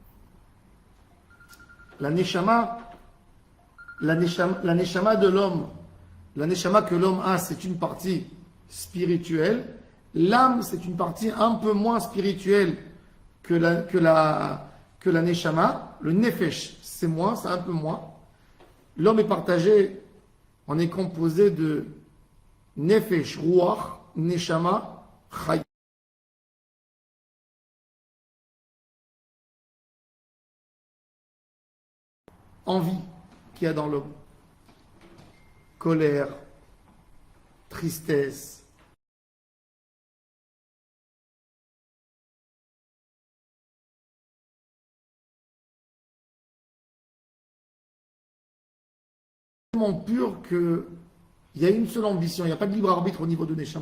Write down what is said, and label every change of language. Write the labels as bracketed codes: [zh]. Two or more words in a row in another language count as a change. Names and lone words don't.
[fr] La neshama de l'homme, la neshama que l'homme a, c'est une partie spirituelle. L'âme, c'est une partie un peu moins spirituelle que la neshama. Le nefesh, c'est moins, c'est un peu moins. L'homme est partagé, on est composé de [he] נפש, רוח, נשמה, chay. [fr] Envie qu'il y a dans l'homme, colère, tristesse, tellement pur qu'il y a une seule ambition, il n'y a pas de libre arbitre au niveau de Neshama.